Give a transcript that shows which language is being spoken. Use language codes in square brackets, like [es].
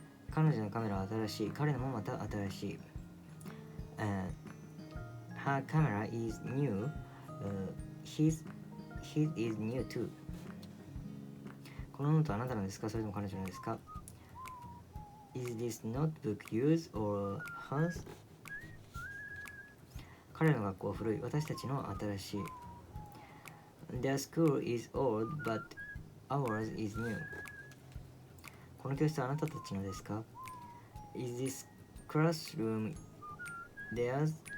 [ja] 彼女のカメラは新しい。彼のもまた新しい。 [en] Her camera is new. His is new too. [ja] このノートはあなたのですか、それとも彼女のですか？ [en] Is this notebook used or hers? [ja] 彼の学校は古い、私たちの新しい。 [en] Their school is old, but ours is new. [ja] この教室はあなたたちのですか？ [en] Is this classroom theirs?